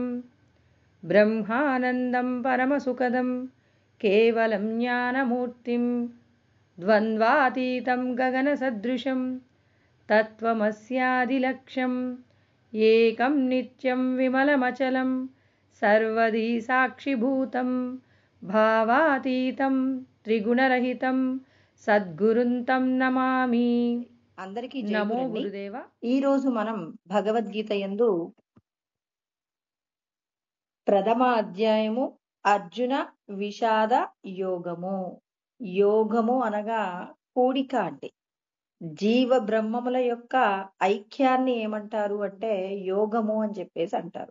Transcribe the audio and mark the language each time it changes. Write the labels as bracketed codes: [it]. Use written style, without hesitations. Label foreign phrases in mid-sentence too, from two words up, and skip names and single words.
[sa] ब्रह्मानन्दं परमसुखदं केवलं ज्ञानमूर्तिं द्वन्द्वातीतं गगनसदृशं तत्त्वमस्यादिलक्ष्यम् एकं नित्यं विमलमचलं सर्वदी साक्षिभूतं भावातीतं त्रिगुणरहितं సద్గురుంతం నమామి। [te] అందరికీ నమో జయగురండి। గురుదేవ। ఈ రోజు మనం భగవద్గీత యందు ప్రథమ అధ్యాయము అర్జున విషాద యోగము। యోగము అనగా కూడిక, అంటే జీవ బ్రహ్మముల యొక్క ఐక్యాన్ని ఏమంటారు అంటే యోగము అని చెప్పేసి అంటారు।